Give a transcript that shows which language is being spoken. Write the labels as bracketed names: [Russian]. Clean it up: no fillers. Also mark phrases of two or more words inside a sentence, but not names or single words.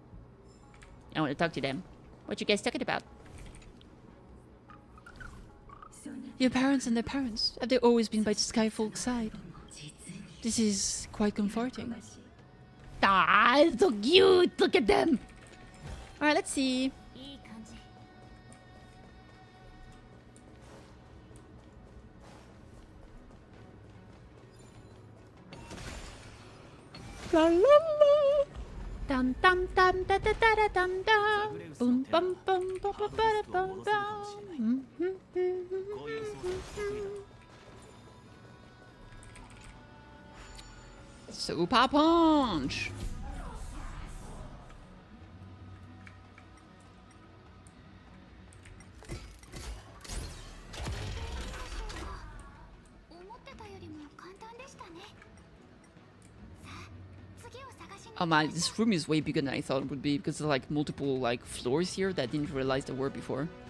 [English] I want to talk to them. What you guys talking about? Your parents and their parents, have they always been by Skyfolk's side? This is quite comforting. Ah, it's so cute. Look at them. All right, let's see. La la la. Dum dum dum da da da da dum dum. Boom bum bum bum bum ba da bum bum. Super punch! Oh man, this room is way bigger than I thought it would be because there's like multiple like floors here that I didn't realize there were before.